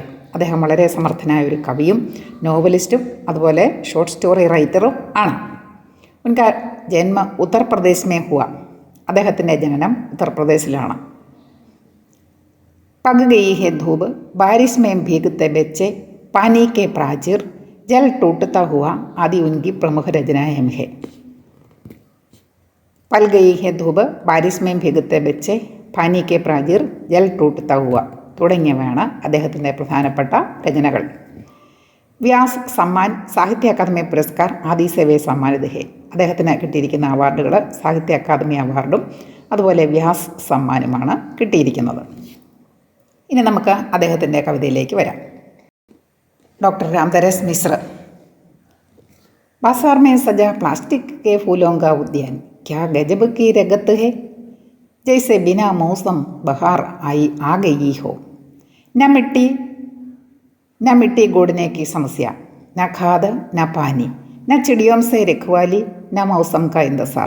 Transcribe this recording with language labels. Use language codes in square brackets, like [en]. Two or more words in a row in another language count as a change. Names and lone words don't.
[ml] അദ്ദേഹം വളരെ സമർത്ഥനായ ഒരു കവിയും നോവലിസ്റ്റും അതുപോലെ [en] short story writer [ml] ആണ്. [hi] उनका जन्म उत्तरप्रदेश में हुआ. [ml] അദ്ദേഹത്തിൻ്റെ ജനനം ഉത്തർപ്രദേശിലാണ്. [hi] पग गई है धूप, बारिश में भीगते बच्चे, पानी के प्राचीर, जल टूटता हुआ आदि उनकी प्रमुख रचनाएं हैं. पल गई है धूप, बारिश में भीगते बच्चे, [ml] പാനി കെ പ്രാചീർ, ജൽ ടൂട്ടता हुआ തുടങ്ങിയവയാണ് അദ്ദേഹത്തിൻ്റെ പ്രധാനപ്പെട്ട രചനകൾ. [hi] व्यास सम्मान, साहित्य अकादमी पुरस्कार आदि से वे सम्मानित हैं. [ml] അദ്ദേഹത്തിന് കിട്ടിയിരിക്കുന്ന അവാർഡുകൾ സാഹിത്യ അക്കാദമി അവാർഡും അതുപോലെ വ്യാസ് സമ്മാനുമാണ് കിട്ടിയിരിക്കുന്നത്. ഇനി നമുക്ക് അദ്ദേഹത്തിൻ്റെ കവിതയിലേക്ക് വരാം. [hi] डॉक्टर रामदास मिश्र. बाजार में सजा प्लास्टिक के फूलों का उद्यान, क्या गजब की रगत है, जैसे बिना मौसम बहार आई आ गई हो. न मिट्टी गोड़ने की समस्या, न खाद न पानी, न चिड़ियों से रखवाली, न मौसम का इंतजार.